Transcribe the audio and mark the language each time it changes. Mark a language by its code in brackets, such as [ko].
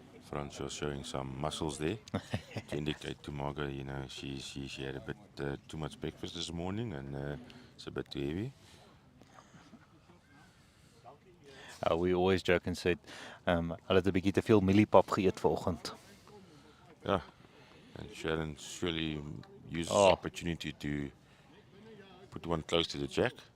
[en] Francois showing some muscles there to indicate to Marga, you know, she had a bit too much breakfast this morning and it's a bit too heavy. [af] We always joke and said, hulle het 'n bietjie te veel mieliepap geëet vanoggend. [en] Yeah, and Sharon surely uses Oh. the opportunity to put one close to the jack.